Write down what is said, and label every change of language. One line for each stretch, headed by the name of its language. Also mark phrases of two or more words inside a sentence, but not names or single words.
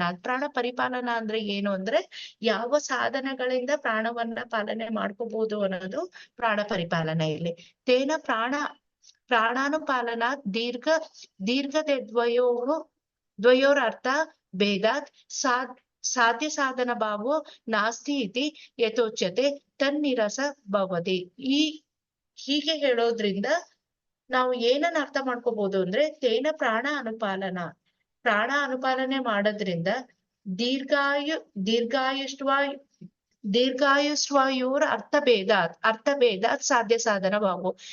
Kannada: ಪ್ರಾಣ ಪರಿಪಾಲನ ಅಂದ್ರೆ ಏನು ಅಂದ್ರೆ ಯಾವ ಸಾಧನಗಳಿಂದ ಪ್ರಾಣವನ್ನ ಪಾಲನೆ ಮಾಡ್ಕೋಬಹುದು ಅನ್ನೋದು ಪ್ರಾಣ ಪರಿಪಾಲನೆ.
Sanskrit: ಇಲ್ಲಿ ತೇನ ಪ್ರಾಣಾನುಪಾಲನ ದೀರ್ಘ ದ್ವಯೋರರ್ಥ ಭೇದಾತ್ ಸಾಧ್ಯ ಸಾಧನ ಭಾವೋ ನಾಸ್ತಿ ಇತಿ ಯಥೋಚ್ಯತೆ ತನ್ನಿರಸ ಭವತಿ.
Kannada: ಹೀಗೆ ಹೇಳೋದ್ರಿಂದ ನಾವು ಏನನ್ನ ಅರ್ಥ ಮಾಡ್ಕೋಬಹುದು ಅಂದ್ರೆ
Sanskrit: ತೇನ ಪ್ರಾಣ ಅನುಪಾಲನೆ
Kannada: ಮಾಡೋದ್ರಿಂದ
Sanskrit: ದೀರ್ಘಾಯುಷ್ವಾಯುರ್ ಅರ್ಥಭೇದಾತ್ ಸಾಧ್ಯ ಸಾಧನ ಭಾವೋ.